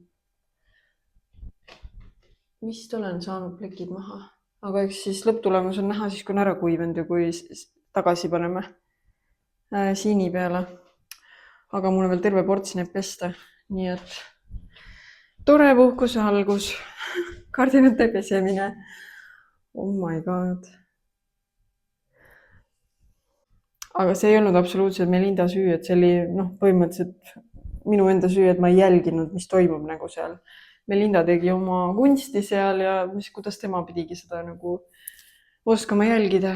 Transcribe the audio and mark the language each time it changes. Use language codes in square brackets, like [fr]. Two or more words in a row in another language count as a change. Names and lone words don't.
[et] Vist olen saanud plekid maha. Aga eks siis lõpptulemus on näha siis, kui on ära kuivanud ja kui tagasi paneme siini peale. Aga mul on veel terve ports neid pesta, nii et tore puhkuse algus, kardinate pesemine. [en] Oh my god. [et] Aga see ei olnud absoluutselt Melinda süü, et see oli põhimõtteliselt minu enda süü, et ma ei jälginud, mis toimub nagu seal. Melinda tegi oma kunsti seal ja kuidas tema pidigi seda nagu oskama jälgida.